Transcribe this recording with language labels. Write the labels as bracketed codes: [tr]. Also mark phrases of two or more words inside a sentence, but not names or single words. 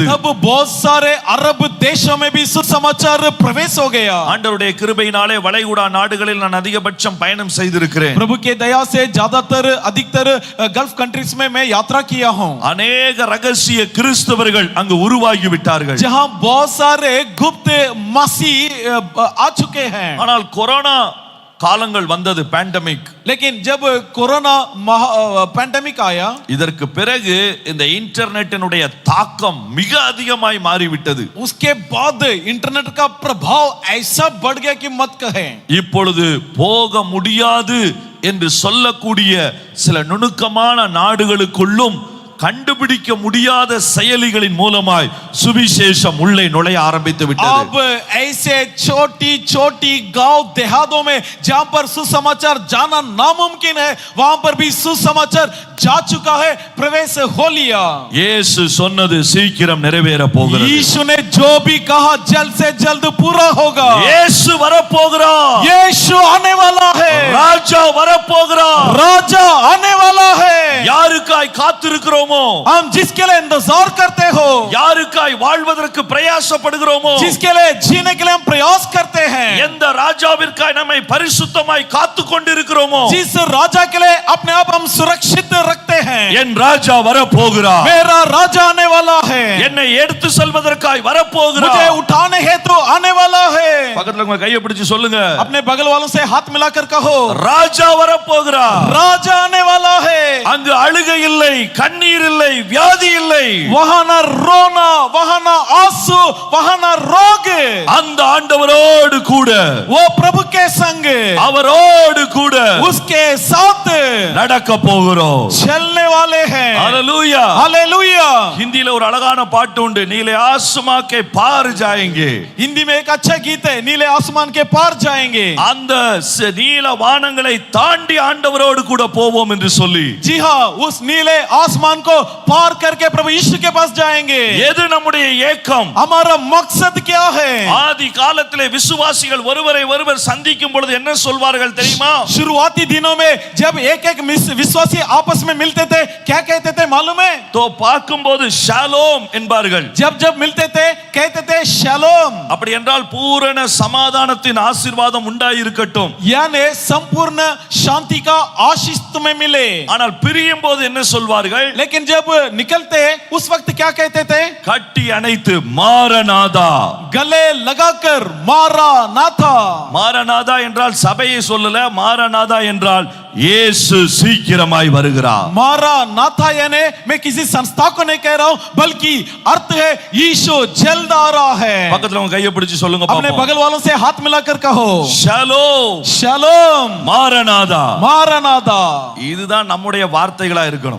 [hi] अब बहुत सारे अरब देशों में भी सुसमाचार प्रवेश हो गया. [ta] ஆண்டவருடைய கிருபையினாலே வளைகுடா நாடுகளில் நான் அதிகபட்சம் பயணம் செய்திருக்கிறேன். [hi] प्रभु के दया से अधिकतर गल्फ कंट्रीज में मैं यात्रा किया हूं. [ta] அநேக ரகசிய கிறிஸ்தவர்கள் அங்கு உருவாகி விட்டார்கள். [hi] जहां बहुत सारे गुप्त मसीह आ चुके हैं. [ta] ஆனால் கொரோனா காலங்கள் வந்தது, பேண்டமிக். [hi] लेकिन जब कोरोना पैंडेमिक आया, [ta] இதற்கு பிறகு இந்த இன்டர்நெட்டினுடைய தாக்கம் மிக அதிகமாய் மாறிவிட்டது. [hi] उसके बाद इंटरनेट का प्रभाव ऐसा बढ़ गया कि मत कहें. [ta] இப்பொழுது போக முடியாது என்று சொல்லக்கூடிய சில நுணுக்கமான நாடுகளுக்குள்ளும் கண்டுபிடிக்க முடியாத செயலிகளின் மூலமாய் சுவிசேஷம் உள்ளே நுழைய ஆரம்பித்து விட்டது. [hi] अब ऐसे छोटी गांव देहातों में जहां पर सुसमाचार जाना नामुमकिन है वहां पर भी सुसमाचार जा चुका है, प्रवेश हो लिया. [ta] இயேசு சொன்னது சீக்கிரம் நிறைவேற போகிறது. [hi] यीशु ने जो भी कहा जल्द से जल्द पूरा होगा. [ta] இயேசு வரப்போகிறார். [hi] यीशु आने वाला है. [ta] ராஜா வரப்போகிறார். [hi] राजा आने वाला है. [ta] யாருக்காய் காத்திருக்கிறோமோ, [hi] हम जिसके लिए इंतजार करते हो, [ta] யாருக்காய் வாழ்வதற்கு பிரயாசப்படுகிறோமோ, [hi] जिसके लिए जीने के लिए हम प्रयास करते हैं, [ta] எந்த ராஜாவிற்காய் நம்மை பரிசுத்தமாய் காத்து கொண்டிருக்கிறோமோ, [hi] जिस राजा के लिए अपने आप हम सुरक्षित रखते हैं, [ta] என் ராஜா வரப்போகிறார். [hi] मेरा राजा आने वाला है. [ta] என்னை எடுத்து செல்வதற்காய் வரப்போகிறார். [hi] मुझे उठाने हेतु आने वाला है. [ta] பக்கத்துல உங்க கையை பிடிச்சு சொல்லுங்க, [hi] अपने बगल वालों से हाथ मिलाकर कहो, [ta] ராஜா வரப்போகிறார். [hi] राजा आने वाला है. [ta] அங்கு அழுகை இல்லை, கண்ணீர் இல்லை, வியாதி இல்லை. [hi] वहां ना रोना, वहां ना आंसू, वहां ना रोग. [ta] அந்த ஆண்டவரோடு கூட, [hi] वो प्रभु के संग, [ta] அவரோடு கூட [hi] उसके साथ [ta] நடக்க போகிறோம். [hi] चलने वाले हैं. हालेलुया. हालेलुया. [ta] हिंदीல ஒரு அழகான பாட்டு உண்டு, நீலே ஆஸ்மா के पार जाएंगे. [hi] हिंदी में एक अच्छा गीत है, नीले आसमान के पार जाएंगे. [ta] அந்த நீல வானங்களை தாண்டி ஆண்டவரோடு கூட போவோம் என்று சொல்லி, [hi] जी हाँ, उस नीले आसमान को पार करके प्रभु यीशु के पास जाएंगे. [ta] எது நம்முடைய ஏக்கம்? [hi] हमारा मकसद क्या है? [ta] ஆதி காலத்திலே விசுவாசிகள் ஒருவரை ஒருவர் சந்திக்கும் பொழுது என்ன சொல்வார்கள் தெரியுமா? [hi] शुरुआती दिनों में जब एक विश्वासी आपस में मिलते थे क्या कहते थे मालूम है? [ta] तो பார்க்கும்போது ஷாலோம் என்பார்கள். [hi] जब मिलते थे कहते थे ஷாலோம். [ta] அப்படி என்றால் பூரண சமாதானத்தின் ஆசீர்வாதம் உண்டாயிருக்கட்டும். [hi] यानी संपूर्ण शांति का आशीष तुम्हें मिले. [ta] ஆனால் பிரியும் போது என்ன சொல்வார்கள்? [hi] लेकिन जब निकलते उस वक्त क्या कहते थे? [ta] கட்டி அணைத்து மாரநாதா. [hi] गले लगाकर मारा नाथा. [ta] மாரநாதா என்றால் சபையை சொல்லல, மாரநாதா என்றால் இயேசு சீக்கிரமாய் வருகிறார். [hi] मारा नाथा यानी मैं किसी संस्था को नहीं कह रहा हूं, बल्कि अर्थ है यीशु जल्द आ रहा है. [ta] பக்கத்துல உங்க கையை பிடிச்சு சொல்லுங்க [hi] अपने [ta] பாப்போம். [hi] बगल वालों से हाथ मिलाकर कहो [ta] ஷலோம். [hi] शलोम [ta] மாரநாதா. [hi] मारानाथा. [ta] இதுதான் நம்முடைய வார்த்தைகளா இருக்கணும்.